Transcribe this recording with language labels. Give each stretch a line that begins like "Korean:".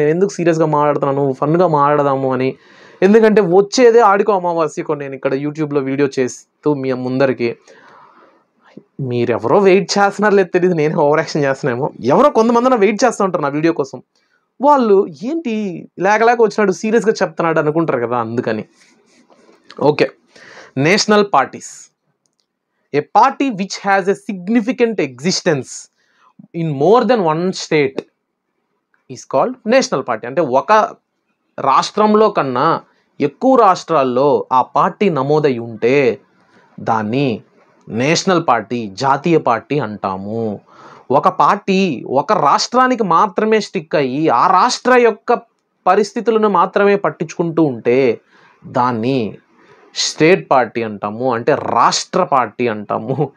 Telugu: నేను ఎందుకు సీరియస్గా మాట్లాడుతున్నాను, ఫన్గా మాట్లాడదాము అని. ఎందుకంటే వచ్చేదే ఆడికో అమావాస్యకో నేను ఇక్కడ యూట్యూబ్లో వీడియో చేస్తూ మీ ముందరికి. మీరెవరో వెయిట్ చేస్తున్నారు లేదు తెలియదు, నేను ఓవర్ యాక్షన్ చేస్తున్నామో. ఎవరో కొంతమంది వెయిట్ చేస్తూ ఉంటారు నా వీడియో కోసం. వాళ్ళు ఏంటి లేక వచ్చినాడు సీరియస్గా చెప్తున్నాడు అనుకుంటారు కదా, అందుకని. Okay, national parties.
English: A party which has a significant existence in more than one state is called national party.
Telugu: అంటే ఒక రాష్ట్రంలో కన్నా ఎక్కువ రాష్ట్రాల్లో ఆ పార్టీ నమోదై ఉంటే దాన్ని నేషనల్ పార్టీ, జాతీయ పార్టీ అంటాము. ఒక పార్టీ ఒక రాష్ట్రానికి మాత్రమే స్టిక్ అయ్యి ఆ రాష్ట్ర యొక్క పరిస్థితులను మాత్రమే పట్టించుకుంటూ ఉంటే దాన్ని స్టేట్ పార్టీ అంటాము, అంటే రాష్ట్ర పార్టీ అంటాము.